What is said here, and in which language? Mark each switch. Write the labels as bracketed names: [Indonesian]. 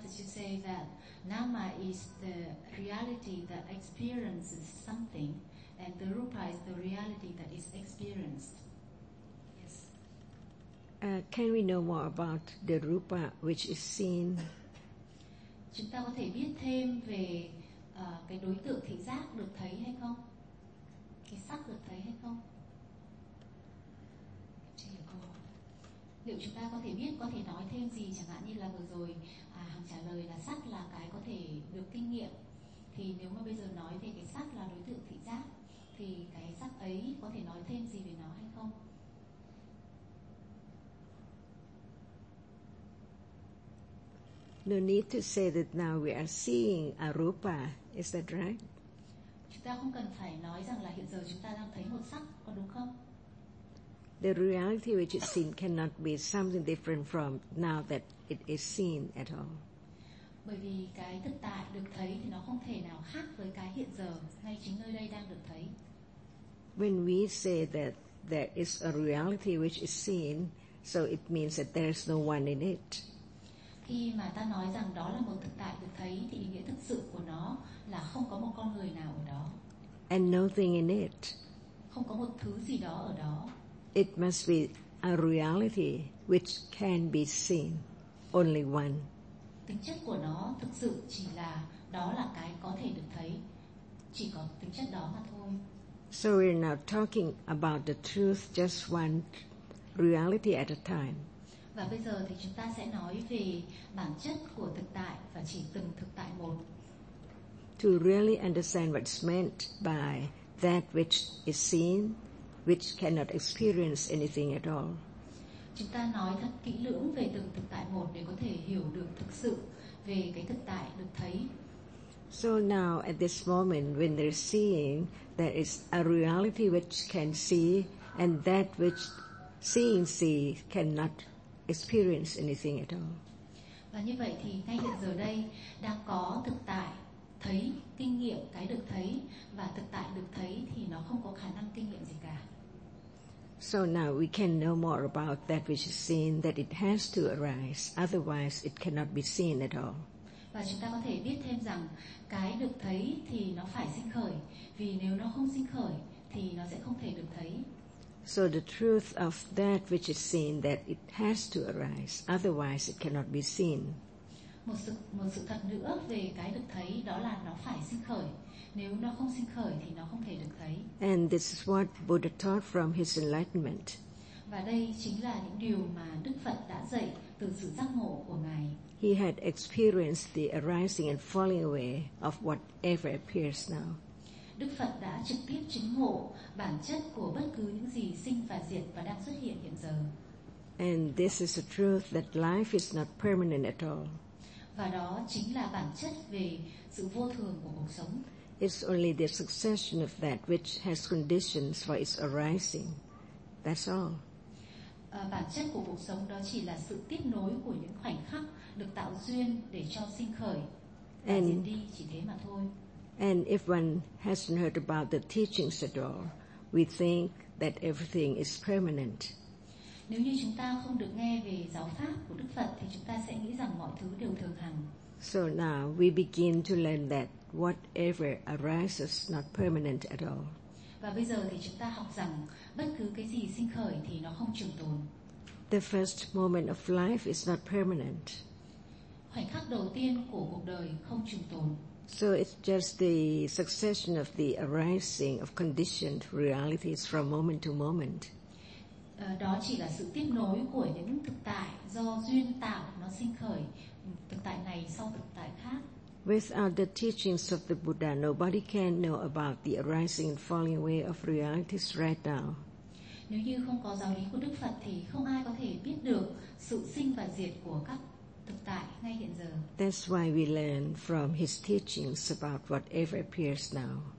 [English] Did you say that nama is the reality that experiences something, and the rupa is the reality that is experienced? Yes. Can we know more about the rupa which is seen? [Vietnamese] Chúng ta có thể biết thêm về cái đối tượng thị giác được thấy hay không? Cái sắc được thấy hay không? Liệu chúng ta có thể biết, có thể nói thêm gì? Chẳng hạn như là vừa rồi Hằng trả lời là sắc là cái có thể được kinh nghiệm. Thì nếu mà bây giờ nói về cái sắc là đối tượng thị giác, thì cái sắc ấy có thể nói thêm gì về nó hay không? [English] No need to say that now we are seeing arupa, is that right? [Vietnamese] Chúng ta không cần phải nói rằng là hiện giờ chúng ta đang thấy một sắc, có đúng không? [English] The reality which is seen cannot be something different from now that it is seen at all. [Vietnamese] Bởi vì cái thực tại được thấy thì nó không thể nào khác với cái hiện giờ ngay chính nơi đây đang được thấy. [English] When we say that there is a reality which is seen, so it means that there is no one in it. [Vietnamese] Khi mà ta nói rằng đó là một thực tại được thấy thì ý nghĩa thực sự của nó là không có một con người nào ở đó. [English] And nothing in it. [Vietnamese] Không có một thứ gì đó ở đó. [English] It must be a reality which can be seen, only one. [Vietnamese] Tính chất của nó thực sự chỉ là đó là cái có thể được thấy, chỉ có tính chất đó mà thôi. [English] So we're now talking about the truth, just one reality at a time. [Vietnamese] Và bây giờ thì chúng ta sẽ nói về bản chất của thực tại và chỉ từng thực tại một. [English] To really understand what's meant by that which is seen, which cannot experience anything at all. [Vietnamese] Chúng ta nói thật kỹ lưỡng về từng thực tại một để có thể hiểu được thực sự về cái thực tại được thấy. [English] So now at this moment when they're seeing, there is a reality which can see, and that which seeing see cannot experience anything at all. [Vietnamese] Và như vậy thì ngay hiện giờ đây đang có thực tại thấy, kinh nghiệm cái được thấy, và thực tại được thấy thì nó không có khả năng kinh nghiệm gì cả. [English] So now we can know more about that which is seen, that it has to arise, otherwise it cannot be seen at all. [Vietnamese] Và chúng ta có thể biết thêm rằng cái được thấy thì nó phải sinh khởi, vì nếu nó không sinh khởi thì nó sẽ không thể được thấy. [English] So the truth of that which is seen, that it has to arise, otherwise it cannot be seen. [Vietnamese] Một sự thật nữa về cái được thấy đó là nó phải sinh khởi. Nếu nó không sinh khởi thì nó không thể được thấy. [English] And this is what Buddha taught from his enlightenment. [Vietnamese] Và đây chính là những điều mà Đức Phật đã dạy từ sự giác ngộ của Ngài. [English] He had experienced the arising and falling away of whatever appears now. [Vietnamese] Đức Phật đã trực tiếp chứng ngộ bản chất của bất cứ những gì sinh và diệt và đang xuất hiện hiện giờ. [English] And this is the truth that life is not permanent at all. [Vietnamese] Và đó chính là bản chất về sự vô thường của cuộc sống. [English] It's only the succession of that which has conditions for its arising. That's all. [Vietnamese] Bản chất của cuộc sống đó chỉ là sự tiếp nối của những khoảnh khắc được tạo duyên để cho sinh khởi và diệt đi, chỉ thế mà thôi. [English] And if one hasn't heard about the teachings at all, we think that everything is permanent. [Vietnamese] Nếu như chúng ta không được nghe về giáo pháp của Đức Phật thì chúng ta sẽ nghĩ rằng mọi thứ đều thường hằng. [English] So now we begin to learn that whatever arises not permanent at all. [Vietnamese] Và bây giờ thì chúng ta học rằng bất cứ cái gì sinh khởi thì nó không trường tồn. [English] The first moment of life is not permanent. [Vietnamese] Khoảnh khắc đầu tiên của cuộc đời không trường tồn. [English] So it's just the succession of the arising of conditioned realities from moment to moment. [Vietnamese] Đó chỉ là sự tiếp nối của những thực tại do duyên tạo nó sinh khởi, thực tại này sau thực tại khác. [English] Without the teachings of the Buddha, nobody can know about the arising and falling away of realities right now. [Vietnamese] Nếu như không có giáo lý của Đức Phật thì không ai có thể biết được sự sinh và diệt của các thực tại ngay hiện giờ. [English] That's why we learn from his teachings about whatever appears now.